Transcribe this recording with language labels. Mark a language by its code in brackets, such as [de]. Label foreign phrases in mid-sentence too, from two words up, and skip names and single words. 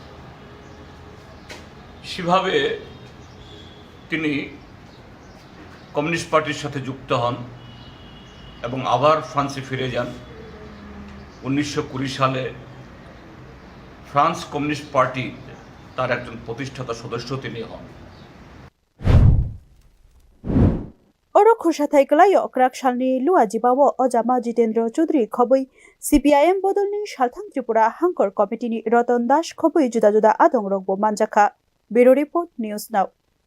[bn] সেভাবে তিনি কমিউনিস্ট পার্টির সাথে যুক্ত হন এবং আবার ফ্রান্সে ফিরে যান 1920 সালে ফ্রান্স কমিউনিস্ট পার্টি তার একজন প্রতিষ্ঠাতা সদস্য তিনি হন [trp] Oro khusha thaikalayo krak shalni luajibawo Ojama Jitendra Chaudhary khoboi CPIM bodolni Shalthang Tripura Hangkor Committee ni Roton Das khoboi juda adongrok bo manjakha [en] Bureau Report News Now